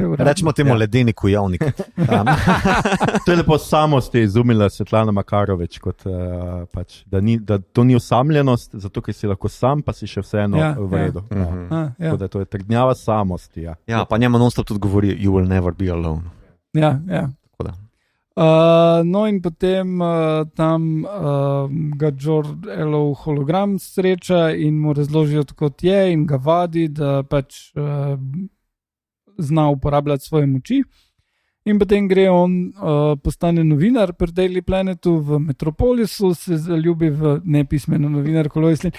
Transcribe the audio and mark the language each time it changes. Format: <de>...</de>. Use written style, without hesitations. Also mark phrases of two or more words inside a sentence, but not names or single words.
<sl>Rečemo temu ledeni kujavnik. To je lepo samosti izumila Svetlana Makarovič, kot, da to ni osamljenost, zato ker si lahko sam, pa si še vseeno v redu. Da to je trdnjava samosti. Ja, pa njema non-stop tudi govori,</sl> <en>you will never be alone.</en> <sl>Ja. No in potem tam ga Jor-Elov hologram sreča in mu razložijo, kot je, in ga vadi, da pač zna uporabljati svoje moči. In potem gre on, postane novinar pri Daily Planetu v Metropolisu, se zaljubi v nepismeno novinarko Lois Lane.</sl>